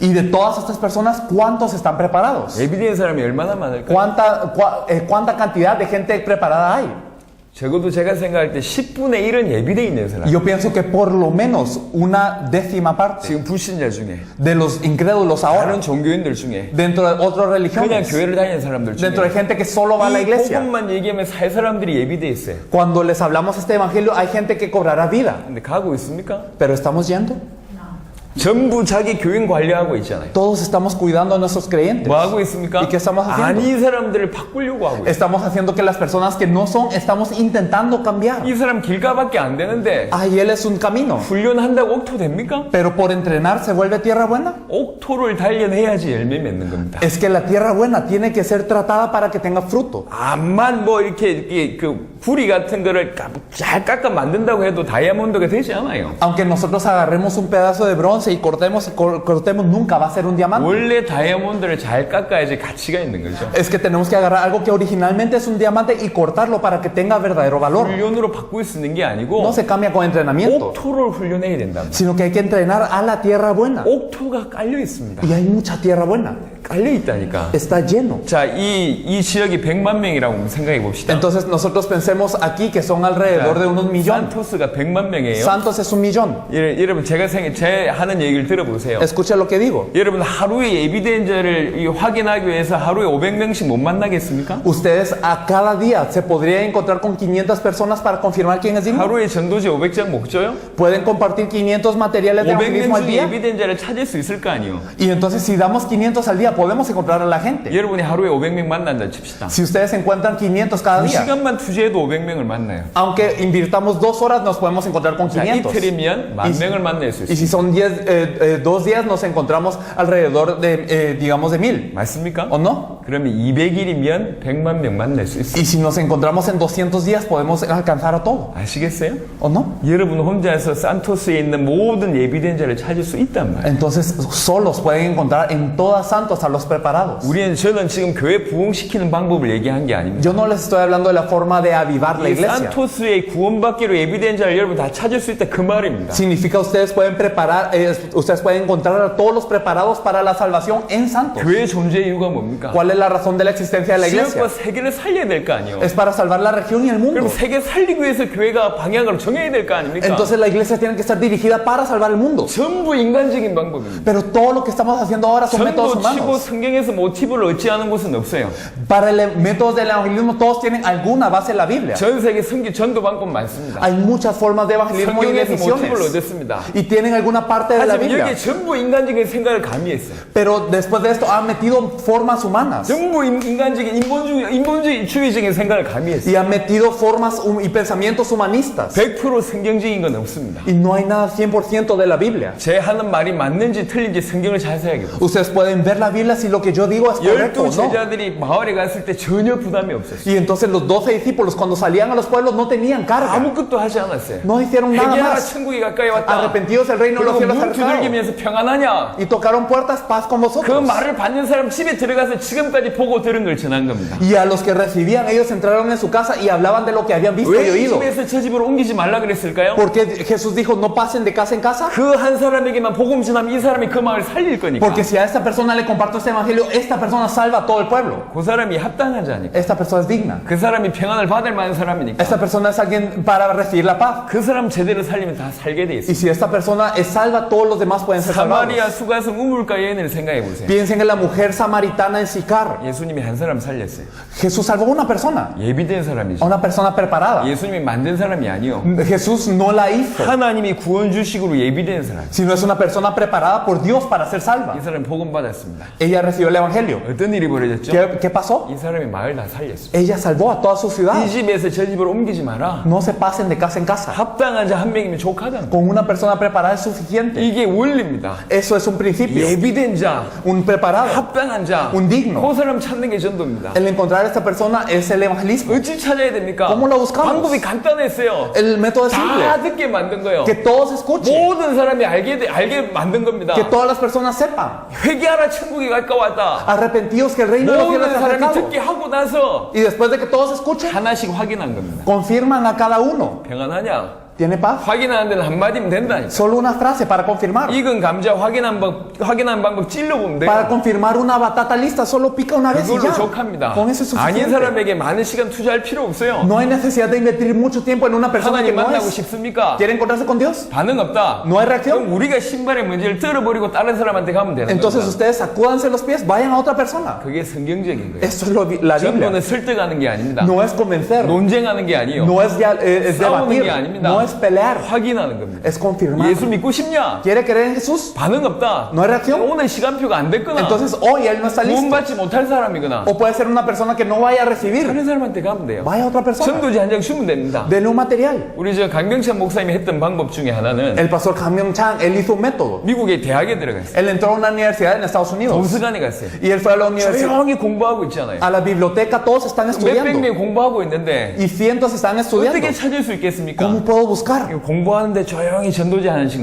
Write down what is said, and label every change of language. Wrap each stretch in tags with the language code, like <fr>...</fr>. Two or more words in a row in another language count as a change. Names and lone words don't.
<es>Y de todas estas personas, ¿cuántos están preparados?</es> <ko>예비된 사람이 얼마나 많을까요?</ko> <es>¿Cuánta cantidad de gente preparada hay?</es> <ko>적어도 제가 생각할 때 10분의 1은 예비돼 있는 사람.</ko> <es>Yo pienso que por lo menos una décima parte</es> <ko>지금 불신자 중에</ko> <es>de los incrédulos ahora,</es> <ko>다른 종교인들 중에</ko> <es>dentro de otras</es> <ko>그냥</ko> <es>religiones,</es> <ko>교회를 다니는 사람들 중에</ko> <es>dentro de gente que solo va a la</es> <ko>이</ko> <es>iglesia,</es> <ko>복음만 얘기하면 살 사람들이 예비돼 있어요.</ko> <es>cuando les hablamos este evangelio, hay gente que cobrará vida.</es> <ko>근데 가고 있습니까?</ko> <es>Pero ¿estamos yendo?</es> <ko>전부 자기 교인 관리하고 있잖아요.</ko> <es>Todos estamos cuidando a nuestros creyentes.</es> <ko>뭐 하고 있습니까?</ko> <es>¿Y qué estamos haciendo?</es> <ko>아닌 사람들을 바꾸려고 하고 있어요.</ko> <es>Estamos haciendo que las personas que no son, estamos intentando cambiar.</es> <ko>이 사람 길가밖에 안 되는데</ko> <es>Ay, él es un camino.</es> <ko>훈련한다고 옥토 됩니까?</ko> <es>Pero por entrenar se vuelve tierra buena.</es> <ko>옥토를 단련해야지 열매 맺는 겁니다.</ko> <es>Es que la tierra buena tiene que ser tratada para que tenga fruto.</es> <ko>암만 뭐 이렇게 그 구리 같은 거를 잘 깎아 만든다고 해도 다이아몬드가 되지 않아요.</ko> <es>Aunque nosotros agarremos un pedazo de bronce y cortemos, nunca va a ser un diamante.</es> <ko>원래 다이아몬드를 잘 깎아야지 가치가 있는 거죠.</ko> <es>Es que tenemos que agarrar algo que originalmente es un diamante y cortarlo para que tenga verdadero valor.</es> <ko>훈련으로 바꿀 수 있는 게 아니고</ko> <es>No se cambia con entrenamiento,</es> <ko>옥토를 훈련해야 된답니다.</ko> <es>sino que hay que entrenar a la tierra buena.</es> <ko>옥토가 깔려 있습니다.</ko> <es>Y hay mucha tierra buena.</es> <ko>깔려 있다니까.</ko> <es>Está lleno.</es> <ko>자, 이 지역이 100만 명이라고 생각해 봅시다.</ko> <es>Entonces nosotros pensemos aquí que son alrededor de unos millones.</es> <ko>산토스가 100만 명이에요.</ko> <es>Santos es 1,000,000.</es> <ko>여러분 제 하는 얘기를 들어보세요.</ko> <es>Escucha lo que digo.</es> <ko>여러분 하루에 예비된 자를 확인하기 위해서 하루에 500명씩 못 만나겠습니까?</ko> <es>Ustedes a cada día se podría encontrar con 500 personas para confirmar quién es digno.</es> <ko>하루에 전도지 500장 못 줘요?</ko> <es>Pueden compartir 500 materiales de evangelismo</es> <ko>500명</ko> <es>al</es> <ko>중에</ko> <es>día.</es> <ko>예비된 자를 찾을 수 있을 거 아니에요.</ko> <es>Y entonces si damos 500 al día podemos encontrar a la gente.</es> <ko>여러분이 하루에 500명 만난다 칩시다.</ko> <es>Si ustedes encuentran 500 cada día,</es> <ko>2시간만 투자해도 500명을 만나요.</ko> <es>aunque invirtamos 2 horas nos podemos encontrar con</es> <ko>자,</ko> <es>500.</es> <ko>이틀이면 10,000명을 만날 수</ko> <es>Y</es> <ko>있어요.</ko> <es>si son 2 días nos encontramos alrededor de, digamos, de 1,000.</es> <ko>맞습니까?</ko> <es>¿O no?</es> <ko>그러면 200일이면 100만 명 만날 수 있어요.</ko> <es>Y si nos encontramos en 200 días podemos alcanzar a todo.</es> <ko>아시겠어요?</ko> <es>¿O no?</es> <ko>여러분 혼자서 산토스에 있는 모든 예비된 자를 찾을 수 있단 말이에요.</ko> <es>Entonces solos pueden encontrar en todas Santos a los preparados.</es> <ko>저는 지금 교회 부흥시키는 방법을 얘기한 게 아닙니다.</ko> <es>Yo no les estoy hablando de la forma de avivar la</es> <ko>이</ko> <es>iglesia.</es> <ko>산토스에 구원받기로 예비된 자를 여러분 다 찾을 수 있다 그 말입니다.</ko> <es>Significa ustedes pueden preparar, ustedes pueden encontrar a todos los preparados para la salvación en Santos.</es> <ko>교회 존재 이유가 뭡니까?</ko> <es>¿Cuál es la razón de la existencia de la iglesia?</es> <ko>지역과 세계를 살려야 될 거 아니에요.</ko> <es>Es para salvar la región y el mundo.</es> <ko>그럼 세계 살리기 위해서 교회가 방향을 정해야 될 거 아닙니까?</ko> <es>Entonces la iglesia tiene que estar dirigida para salvar el mundo.</es> <ko>전부 인간적인 방법입니다.</ko> <es>Pero todo lo que estamos haciendo ahora son métodos</es> <ko>전도 치고</ko> <es>humanos.</es> <ko>성경에서 모티브를 얻지 않은 곳은 없어요.</ko> <es>Para el métodos del evangelismo todos tienen alguna base en la Biblia.</es> <ko>전 세계 전도 방법 많습니다.</ko> <es>Hay muchas formas de evangelismo y de</es> <ko>성경에서 모티브를</ko> <es>misiones.</es> <ko>얻었습니다.</ko> <es>Y tienen alguna parte de la</es> <ko>하지만</ko> <es>Biblia.</es> <ko>여기에 전부 인간적인 생각을 가미했어요.</ko> <es>Pero después de esto han metido formas humanas.</es> <ko>전부 인간적인 인본주의적인 생각을 가미했어요.</ko> <es>Y han metido formas y pensamientos humanistas.</es> <ko>100% 성경적인 건 없습니다.</ko> <es>Y no hay nada 100% de la Biblia.</es> <ko>제 하는 말이 맞는지 틀린지 성경을 자세하게 보세요.</ko> <es>Ustedes pueden ver la Biblia si lo que yo digo es correcto</es> <ko>12</ko> <es>o no.</es> <ko>제자들이 마을에 갔을 때 전혀 부담이 없었어요.</ko> <es>Y entonces los 12 discípulos cuando salían a los pueblos no tenían carga.</es> <ko>아무것도 하지 않았어요.</ko> <es>No hicieron nada</es> <ko>회개하라</ko> <es>más.</es> <ko>천국이 가까이 왔다.</ko> <es>Arrepentidos el reino de los</es> <ko>그리고</ko> <es>cielos</es> <ko>문</ko> <es>acercado.</es> <ko>두들기면서 평안하냐.</ko> <es>Y tocaron puertas, paz con</es> <ko>그</ko> <es>vosotros.</es> <ko>말을 받는 사람 집에 들어가서 지금까지 보고 들은 걸 전한 겁니다.</ko> <es>Y a los que recibían, ellos entraron en su casa y hablaban de lo que habían visto y</es> <ko>왜 이</ko> <es>oído.</es> <ko>집에서 저 집으로 옮기지 말라 그랬을까요?</ko> <es>Porque Jesús dijo, no pasen de casa en casa.</es> <ko>그 한 사람에게만 복음 전하면 이 사람이 그 마을 살릴 거니까.</ko> <es>Porque si a esta persona le comparto este evangelio, esta persona salva a todo el pueblo.</es> <ko>그 사람이 합당한 자니까.</ko> <es>Esta persona es digna.</es> <ko>그 사람이 평안을 받을 만한 사람이니까.</ko> <es>Esta persona es alguien para recibir la paz.</es> <ko>그 사람 제대로 살리면 다 살게 돼</ko> <es>Y</es> <ko>있어요.</ko> <es>si esta persona es salva, todos los demás pueden ser salvados.</es> <ko>사마리아 수가성 우물가 여인을 생각해 보세요.</ko> <es>Piensen en la mujer samaritana en Sicar. buscar.</es> <ko>예수님이 한 사람 살렸어요.</ko> <es>Jesús salvó a una persona,</es> <ko>예비된</ko> <es>a</es> <ko>사람이죠.</ko> <es>una persona preparada.</es> <ko>예수님이 만든 사람이 아니요.</ko> <es>Jesús no la hizo,</es> <ko>하나님이 구원 주식으로 예비된 사람.</ko> <es>sino es una persona preparada por Dios para ser salva.</es> <ko>이 사람 복음 받았습니다.</ko> <es>Ella recibió el evangelio.</es> <ko>어떤 일이 벌어졌죠?</ko> <es>¿Qué pasó?</es> <ko>이 사람이 마을 다 살렸어요.</ko> <es>Ella salvó a toda su ciudad.</es> <ko>이 집에서 저 집으로 옮기지 마라.</ko> <es>No se pasen de casa en casa.</es> <ko>합당한 자 한 명이면 족하다.</ko> <es>Con una persona preparada es suficiente.</es> <ko>이게 원리입니다.</ko> <es>Eso es un principio.</es> <ko>예비된 자,</ko> <es>Un preparado.</es> <ko>합당한 자,</ko> <es>Un digno.</es> <ko>그 사람 찾는 게 전도입니다.</ko> <es>El encontrar a esta persona es el evangelismo.</es> <ko>어찌 찾아야 됩니까?</ko> <es>¿Cómo lo buscamos?</es> <ko>방법이 간단했어요.</ko> <es>El método es simple.</es> <ko>다 듣게 만든 거예요.</ko> <es>Que todos escuchen.</es> <ko>모든 사람이 알게 만든 겁니다.</ko> <es>Que todas las personas sepan.</es> <ko>회개하라 천국이 가까웠다.</ko> <es>Arrepentidos que el reino de los cielos</es> <ko>모든</ko> <es>está</es> <ko>사람이</ko> <es>acercado.</es> <ko>듣게 하고 나서</ko> <es>Y después de que todos escuchen,</es> <ko>하나씩 확인한 겁니다.</ko> <es>confirman a cada uno.</es> <ko>평안하냐?</ko> <es>¿Tiene paz?</es> <ko>확인하는 데는 한마디면 된다니까.</ko> <es>Solo una frase para confirmar.</es> <ko>익은 감자 확인한 방법 찔러보면 돼요.</ko> <es>Para confirmar una batata lista, solo pica una vez y</es> <ko>그걸로</ko> <es>ya.</es> <ko>족합니다.</ko> <es>Con eso es</es> <ko>아닌</ko> <es>suficiente.</es> <ko>사람에게 많은 시간 투자할 필요 없어요.</ko> <es>No hay necesidad de invertir mucho tiempo en una persona que</es> <ko>하나님</ko> <es>no</es> <ko>만나고</ko> <es>es.</es> <ko>싶습니까?</ko> <es>¿Quiere encontrarse con Dios?</es> <ko>반응 없다.</ko> <es>No hay reacción.</es> <ko>그럼 우리가 신발의 문제를 떨어버리고 다른 사람한테 가면 되는</ko> <es>Entonces</es> <ko>겁니다.</ko> <es>ustedes sacúdanse los pies, vayan a otra persona.</es> <ko>그게 성경적인 거예요.</ko> <es>Esto es la</es> <ko>전도는</ko> <es>Biblia.</es> <ko>설득하는 게 아닙니다.</ko> <es>No es convencer,</es> <ko>논쟁하는 게 아니에요.</ko> <es>no es, es</es> <ko>싸우는</ko> <es>debatir,</es> <ko>게 아닙니다.</ko> <es>no es pelear,</es> <ko>확인하는 겁니다.</ko> <es>es confirmar.</es> <ko>예수 믿고 싶냐?</ko> <es>¿Quiere creer en Jesús?</es> <ko>반응 없다.</ko> <es>No hay reacción.</es> <ko>오늘 시간표가 안 됐거나</ko> <es>Entonces hoy él no está</es> <ko>구원</ko> <es>listo.</es> <ko>받지 못할 사람이거나</ko> <es>O puede ser una persona que no vaya a recibir.</es> <ko>다른 사람한테 가면 돼요.</ko> <es>Vaya a otra persona.</es> <ko>전도지 한 장 주면 됩니다.</ko> <es>Denle un material.</es> <ko>우리 저 강병찬 목사님이 했던 방법 중에 하나는</ko> <es>El pastor Kam Myung Chang, él hizo un método.</es> <ko>미국의 대학에 들어갔어요.</ko> <es>Él entró a una universidad en Estados Unidos.</es> <ko>도서관에 갔어요.</ko> <es>Y él fue a la universidad,</es> <ko>조용히 공부하고 있잖아요.</ko> <es>a la biblioteca, todos están</es> <ko>몇백</ko> <es>estudiando.</es> <ko>명이 공부하고 있는데</ko> <es>Y cientos están estudiando.</es> <ko>어떻게 찾을 수 있겠습니까?</ko> <es>¿Cómo puedo buscar?</es> <ko>공부하는데 조용히 전도지 하나씩</ko>